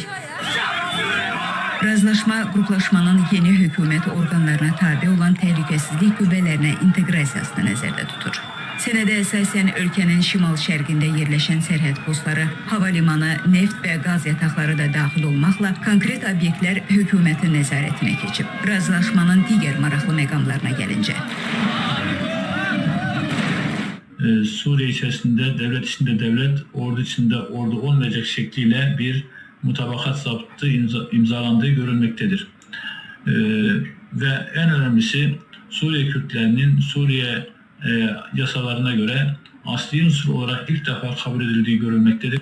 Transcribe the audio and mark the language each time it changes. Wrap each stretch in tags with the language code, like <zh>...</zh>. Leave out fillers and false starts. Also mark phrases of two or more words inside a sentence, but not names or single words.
<az>Razılaşma qruplaşmanın yeni hökumət orqanlarına tabe olan təhlükəsizlik qüvvələrinə inteqrasiyasını nəzərdə tutur. Sənədə əsasən ölkənin şimal-şərqində yerləşən sərhəd postları, hava limanı, neft və qaz yataqları da daxil olmaqla konkret obyektlər hökumətin nəzarətinə keçib. Razılaşmanın digər maraqlı məqamlarına gəlincə.</az> <tr>Suriye içerisinde, devlet içinde devlet, ordu içinde ordu olmayacak şekliyle bir mutabakat zaptı imzalandığı görülmektedir. Ve en önemlisi Suriye Kürtlerinin Suriye yasalarına göre asli unsur olarak ilk defa kabul edildiği görülmektedir.</tr>